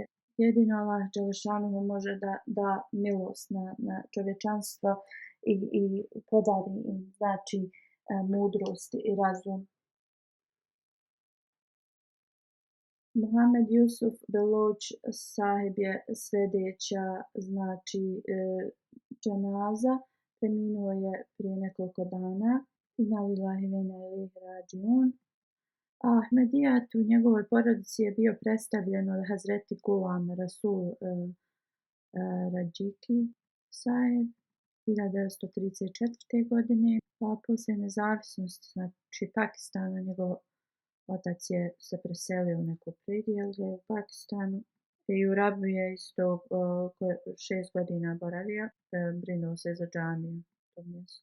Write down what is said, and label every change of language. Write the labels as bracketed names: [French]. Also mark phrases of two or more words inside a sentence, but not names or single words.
[Bosnian] Jedino Allah dželešanu može da milost na čovječanstvo i podari im znači mudrost i razum. Muhammed Yusuf Beloch Sahib je sljedeća znači dženaza. Preminuo je prije nekoliko dana. [Arabic] إنا لله وإنا إليه راجعون. [Bosnian] Ahmedijat u njegovoj porodici je bio predstavljen od Hazreti Gulam Rasul Rajiki Saheb 1934. godine. Poslije nezavisnosti znači Pakistana njegov otac je se preselio u neko predjelje u Pakistanu i u Rabu je isto 6 godina boravio, brinuo se za džamiju u tom mjestu.